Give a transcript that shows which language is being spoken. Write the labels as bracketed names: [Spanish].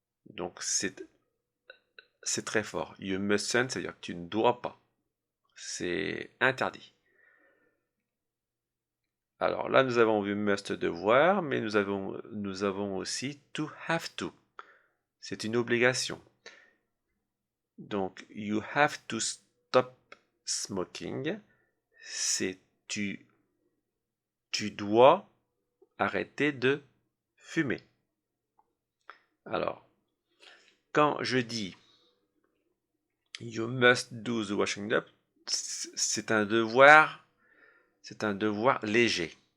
[French] Donc c'est très fort. [English] You mustn't, [French] c'est-à-dire que tu ne dois pas. C'est interdit. Alors là, nous avons vu must devoir, mais nous avons aussi to have to. C'est une obligation. Donc, [English] you have to stop smoking. [French] C'est tu dois arrêter de fumer. Alors, quand je dis [English] you must do the washing up, [French] c'est un devoir léger.